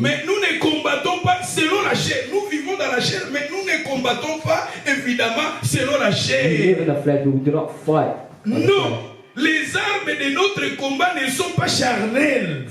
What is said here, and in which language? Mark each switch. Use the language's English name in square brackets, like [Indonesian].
[French] mais nous ne combattons pas selon la chair. Nous vivons dans la chair, mais nous ne combattons pas, évidemment, selon la [English] we [French] chair. [English] live in the flesh, but we do not fight by the flesh. [French] Non, les armes de notre combat ne sont pas charnelles.